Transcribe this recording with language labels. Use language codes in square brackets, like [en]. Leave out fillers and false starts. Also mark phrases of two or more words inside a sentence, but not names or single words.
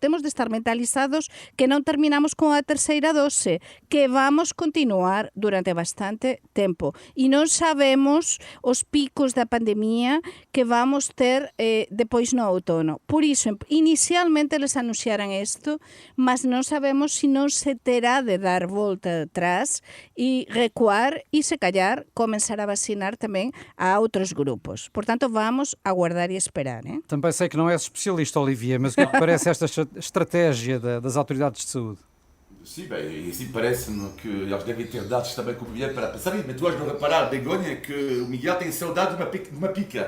[gl] Temos de estar mentalizados que non terminamos con a terceira dose, que vamos continuar durante bastante tempo e non sabemos os picos da pandemia que vamos ter depois no outono. Por iso, inicialmente les anunciaran isto, mas non sabemos se non se terá de dar volta atrás e recuar e, se callar, comenzar a vacinar tamén a outros grupos. Por tanto, vamos aguardar e esperar. [pt] Também sei que não és especialista, Olivier, mas o que é que parece esta estratégia das autoridades de saúde? Sim, bem, assim parece-me que eles devem ter dados também como Miguel para pensar, mas tu has de reparar, Begonha, que o Miguel tem saudade de uma pica.